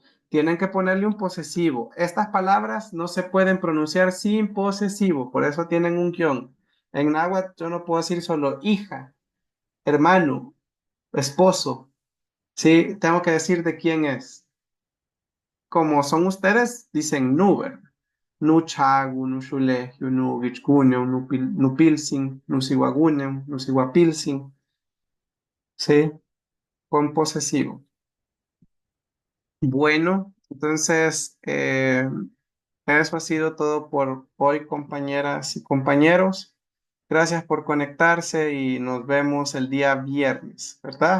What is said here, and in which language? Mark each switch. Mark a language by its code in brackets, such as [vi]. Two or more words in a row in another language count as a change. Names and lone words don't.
[es] Tienen que ponerle un posesivo. Estas palabras no se pueden pronunciar sin posesivo, por eso tienen un guión. En náhuatl yo no puedo decir solo hija, hermano, esposo. Sí, tengo que decir de quién es. Como son ustedes, dicen Nuber. [nah] Nu chagu, nu shulehu, nu vichguneu, nu pilsin, nu siwaguneu, nu siwapilsin. [es] Sí, con posesivo. Bueno, entonces eso ha sido todo por hoy, compañeras y compañeros. Gracias por conectarse y nos vemos el día viernes, ¿verdad?